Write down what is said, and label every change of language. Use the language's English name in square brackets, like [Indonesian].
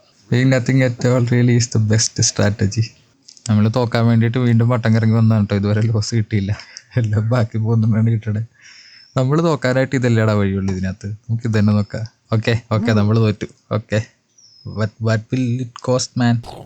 [English] Doing nothing at all really is the best strategy. [Malayalam] നമ്മൾ തോക്കാൻ വേണ്ടിയിട്ട് വീണ്ടും വട്ടം കറങ്ങി വന്നതാണ് കേട്ടോ. ഇതുവരെ ലോസ് കിട്ടിയില്ല, എല്ലാം ബാക്കി പോകുന്നുണ്ടാണ് കിട്ടണേ. നമ്മൾ തോക്കാനായിട്ട് ഇതല്ലേടാ വഴിയുള്ളൂ ഇതിനകത്ത്, നമുക്ക് ഇത് തന്നെ നോക്കാം. ഓക്കെ നമ്മൾ തോറ്റു. [English] Okay, what will it cost man?